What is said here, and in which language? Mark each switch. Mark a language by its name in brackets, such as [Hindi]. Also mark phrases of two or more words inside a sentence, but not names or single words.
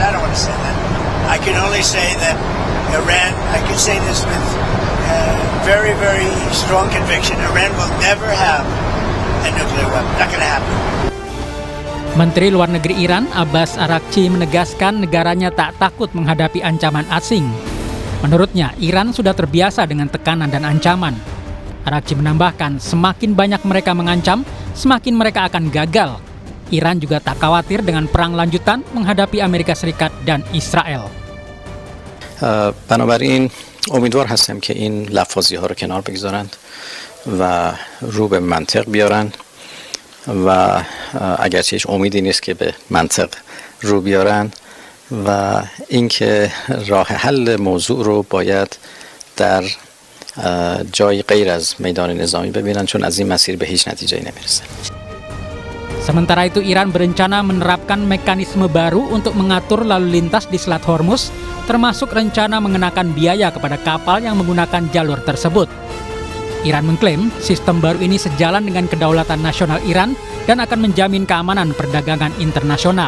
[English] I don't want to say that. I can only say that Iran, I can say this with very, very strong conviction, Iran will never have a nuclear weapon. Not going to happen. [Indonesian] Menteri Luar Negeri Iran, Abbas Araghchi, menegaskan negaranya tak takut menghadapi ancaman asing. Menurutnya, Iran sudah terbiasa dengan tekanan dan ancaman. Araghchi menambahkan, semakin banyak mereka mengancam, semakin mereka akan gagal. Iran juga tak khawatir dengan perang lanjutan menghadapi Amerika Serikat dan Israel. [Persian] بنابراین امیدوار هستم که این لفاظی ها رو کنار بگذارند و رو به منطق بیارن و اگرچه هیچ امیدی نیست که به منطق رو بیارن و اینکه راه حل موضوع رو باید در جای غیر از میدان نظامی ببینن چون از این مسیر به هیچ نتیجه‌ای نمیرسه. [Indonesian] Sementara itu Iran berencana menerapkan mekanisme baru untuk mengatur lalu lintas di Selat Hormuz, termasuk rencana mengenakan biaya kepada kapal yang menggunakan jalur tersebut. Iran mengklaim sistem baru ini sejalan dengan kedaulatan nasional Iran dan akan menjamin keamanan perdagangan internasional.